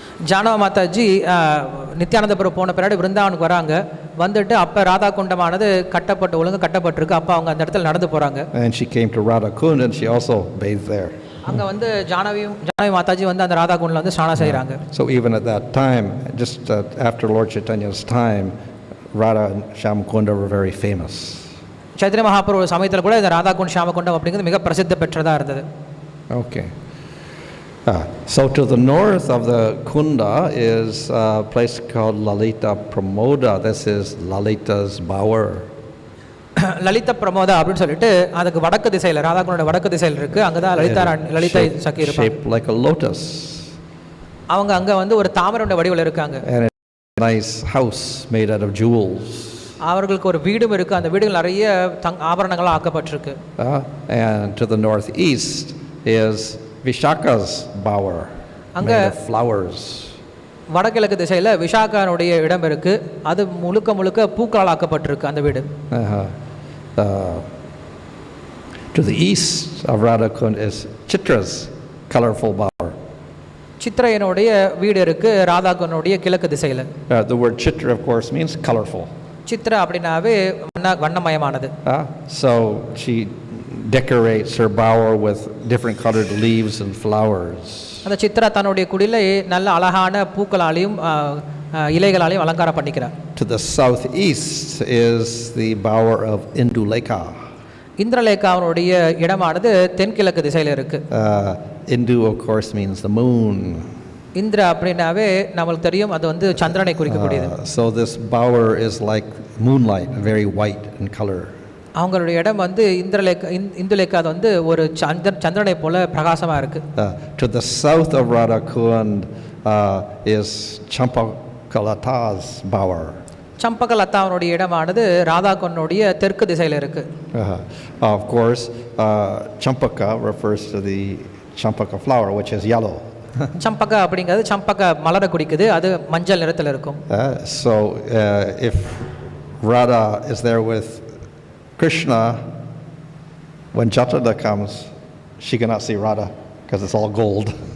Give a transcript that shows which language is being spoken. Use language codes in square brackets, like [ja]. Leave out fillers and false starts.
[ta] ஜானவ மாதாஜி நித்யானந்தபுரம் போன பின்னாடி விருந்தாவனுக்கு வராங்க. வந்துட்டு அப்போ ராதா குண்டமானது ஒழுங்கு கட்டப்பட்டிருக்கு. அப்போ அவங்க அந்த இடத்துல நடந்து போகிறாங்க. [en] And she came to Radha Kund and she also bathed there. [ta] அங்கே வந்து ஜானவி மாதாஜி வந்து அந்த ராதா குண்டில் வந்து ஸ்நானம் செய்கிறாங்க. [en] So even at that time, just after Lord Chaitanya's time, Radha and Shyamkunda were very famous. [ta] Chaitanya Mahaprabhu சமயத்தில் கூட இந்த ராதா குண்ட் ஷியாமகுண்டம் அப்படிங்கிறது மிக பிரசித்தி பெற்றதாக இருந்தது. [en] Okay. So to the north of the Kunda is a place called Lalita Pramoda. This is Lalita's bower. [ta] Lalitha பிரமோதா அப்படின்னு சொல்லிட்டு அதுக்கு வடக்கு திசையில் ராதாகுண்டோட வடக்கு திசையில் இருக்கு. அங்கே தான் லலிதா சகி இருப்பாங்க. [en] Shaped like a lotus. [ta] அவங்க அங்கே வந்து ஒரு தாமரையோட வடிவில் இருக்காங்க. [en] And a nice house made out of jewels. [ta] அவர்களுக்கு ஒரு வீடும் இருக்கு. அந்த வீடுகள் நிறைய ஆபரணங்களாக ஆக்கப்பட்டிருக்கு. [en] And to the northeast is Vishaka's bower made of flowers. [ta] வடகிழக்கு திசையில் விஷாகானுடைய இடம் இருக்கு. அது முழுக்க பூக்களால் ஆக்கப்பட்டிருக்கு அந்த வீடு. [en] To the east of Radhakund is Chitra's colorful bower. [ta] சித்ரையனுடைய வீடு இருக்கு ராதாகுண்டோடைய கிழக்கு திசையில். [en] The word Chitra of course means colorful. [ta] Chitra அப்படினாவே வண்ணமயமானது. [en] So she decorates her bower with different colored leaves and flowers. [ta] அந்த சித்ரா தன்னுடைய குடிலை நல்ல அழகான பூக்களாலையும் இலைகளாலையும் அலங்காரம் பண்ணிக்கிறார். [en] To the southeast is the bower of Indulekha. [ta] இந்திரலேகாவுடைய இடமானது தென்கிழக்கு திசையில் இருக்கு. [en] Indu of course means the moon. [ta] இந்திர அப்படினாவே நமக்கு தெரியும் அது வந்து சந்திரனை குறிக்கக்கூடியது. [en] So this bower is like moonlight, very white in color. [ta] அவங்களுடைய இடம் வந்து இந்துலேக்கா அது வந்து ஒரு சந்திரனை போல பிரகாசமாக இருக்கு. [en] To the south of Radhakund is Champakalata's bower. [ta] சம்பகலதாவுடைய இடமானது ராதாகுண்டோடைய தெற்கு திசையில் இருக்கு. [en] Of course, Champaka refers to the Champaka flower, which is yellow. [ta] சம்பகா அப்படிங்கிறது சம்பக மலரை குறிக்குது. அது மஞ்சள் நிறத்தில் இருக்கும். [en] So if Radha is there with Krishna, when Jatala comes, she cannot see Radha because it's all gold.